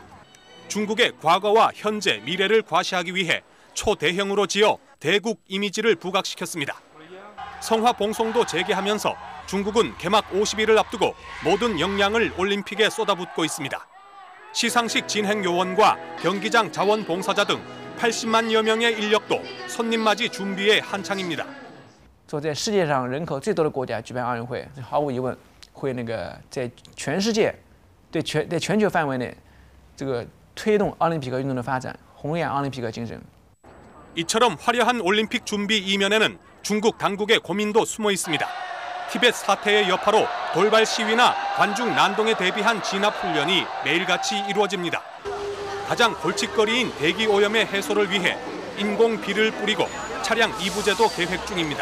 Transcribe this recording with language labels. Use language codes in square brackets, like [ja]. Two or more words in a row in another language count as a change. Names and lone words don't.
[ko] 중국의 과거와 현재, 미래를 과시하기 위해 초대형으로 지어 대국 이미지를 부각시켰습니다. 성화 봉송도 재개하면서 중국은 개막 50일을 앞두고 모든 역량을 올림픽에 쏟아붓고 있습니다. 시상식 진행 요원과 경기장 자원봉사자 등 80만여 명의 인력도 손님 맞이 준비에 한창입니다. [zh] 做在世界上人口最多的国家举办奥运会，毫无疑问会在全世界在全球范围内推动奥林匹克运动的发展，弘扬奥林匹克精神。 [ko] 이처럼 화려한 올림픽 준비 이면에는 중국 당국의 고민도 숨어 있습니다. 티벳 사태의 여파로 돌발 시위나 관중 난동에 대비한 진압 훈련이 매일같이 이루어집니다. 가장 골칫거리인 대기 오염의 해소를 위해 인공 비를 뿌리고 차량 이부제도 계획 중입니다.